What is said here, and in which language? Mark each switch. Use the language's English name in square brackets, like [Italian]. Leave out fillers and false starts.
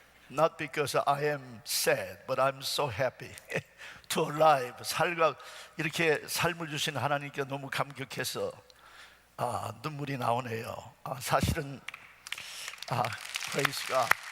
[English] Not because I am sad, but I'm so happy to alive. [Korean] 이렇게 삶을 주신 하나님께 너무 감격해서 눈물이 나오네요. 사실은 [English] praise God.